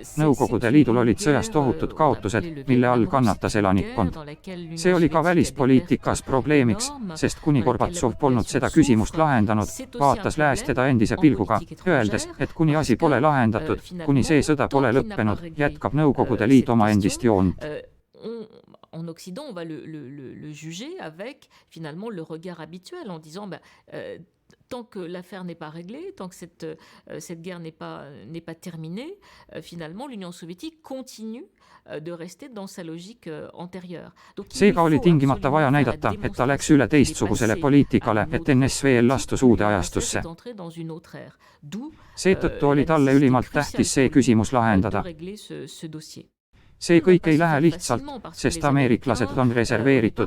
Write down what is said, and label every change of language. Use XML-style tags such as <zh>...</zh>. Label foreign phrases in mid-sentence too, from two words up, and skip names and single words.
<et>Nõukogude Liidul olid sõjas tohutud kaotused, mille all kannatas elanikkond. See oli ka välispoliitikas probleemiks, sest kuni Gorbatsov polnud seda küsimust lahendanud, vaatas lääs teda endise pilguga, öeldes, et kuni asi pole lahendatud, kuni see sõda pole lõppenud, jätkab Nõukogude Liit oma endist joont.</et> <fr>En Occident, on va le juger avec finalement le regard habituel en disant tant que l'affaire n'est pas réglée, tant que cette guerre n'est pas terminée, finalement l'Union soviétique continue de rester dans sa logique antérieure.</fr> <et>Seega oli tingimata vaja näidata, et ta läks üle teistsugusele poliitikale, et NSVL astus uude ajastusse. Seetõttu oli talle ülimalt tähtis see küsimus lahendada. See kõik ei lähe lihtsalt, sest ameeriklased on reserveeritud.</et>